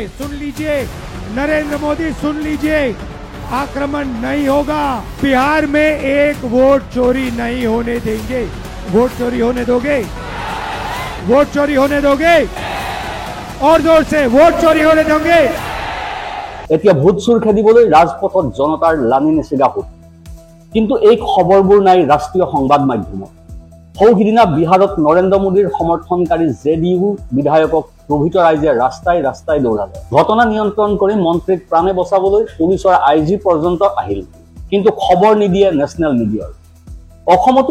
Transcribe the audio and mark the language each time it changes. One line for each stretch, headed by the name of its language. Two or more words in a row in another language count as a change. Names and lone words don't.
Hindi: सुन लीजिए नरेंद्र मोदी, सुन लीजिए, आक्रमण नहीं होगा। बिहार में एक वोट चोरी नहीं होने देंगे। वोट चोरी होने दोगे? वोट चोरी होने दोगे? और जोर से, वोट चोरी होने दोगे?
Assamese: এতিয়া ভোট চুৰ খেদিবলৈ ৰাজপথত জনতাৰ লানি নিচিগা হোট কিন্তু এই খবৰবোৰ নাই ৰাষ্ট্ৰীয় সংবাদ মাধ্যমত সৌহিদিনা বিহাৰত নৰেন্দ্ৰ মোদীৰ সমৰ্থনকাৰী জেডিইউ বিধায়কক প্ৰভিত ৰাইজে ৰাস্তাই ৰাস্তাই দৌৰালে ঘটনা নিয়ন্ত্ৰণ কৰি মন্ত্ৰীক প্ৰাণে বচাবলৈ পুলিচৰ আইজি পৰ্যন্ত আহিল কিন্তু খবৰ নিদিয়ে
English: national media
Assamese: অসমতো